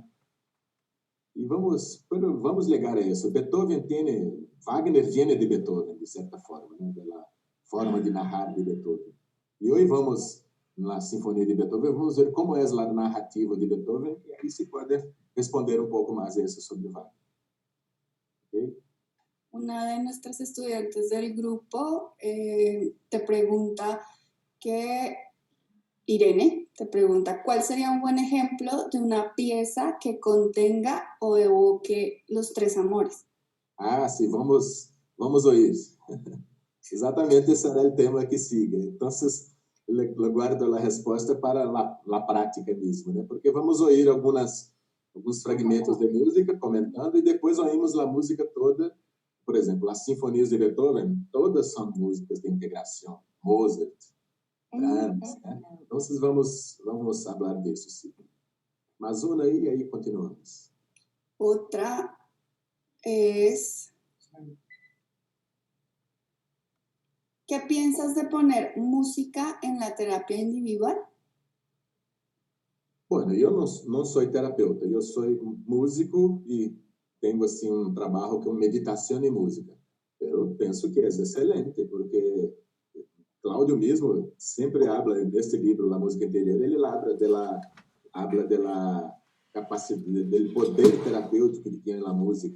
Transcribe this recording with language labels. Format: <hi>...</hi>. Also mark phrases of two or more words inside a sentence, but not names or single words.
<pt>E vamos ligar a isso. Wagner</pt> <es>viene de</es> <pt>Beethoven, de certa forma, né? Da forma de narrar de Beethoven. E hoje vamos na Sinfonia de Beethoven, vamos ver como é a narrativa de Beethoven, e aí se pode responder um pouco mais a isso sobre Wagner.</pt> <en>¿Okay?</en> <es>Una de nuestras estudiantes del grupo te pregunta Irene te pregunta, ¿cuál sería un buen ejemplo de una pieza que contenga o evoque los tres amores?</es> <pt>Ah, sim, vamos ouvir. Exatamente esse será o tema que sigue. Então, eu guardo a resposta para a prática mesmo, né? Porque vamos ouvir alguns fragmentos de música comentando e depois ouvimos a música toda. Por exemplo, as sinfonias de Beethoven, todas são músicas de integração. Mozart, Brahms, né? Então, vamos falar disso, sim. Mas uma aí continuamos.</pt> <es>Outra es, ¿qué piensas de poner música en la terapia individual? Bueno,</es> <pt>eu não sou terapeuta, eu sou músico e tenho assim trabalho com meditação e música. Eu penso que é excelente, porque Cláudio mesmo sempre habla neste livro, La Música Interior, ele habla da capacidade, do poder terapêutico que tem a música.</pt>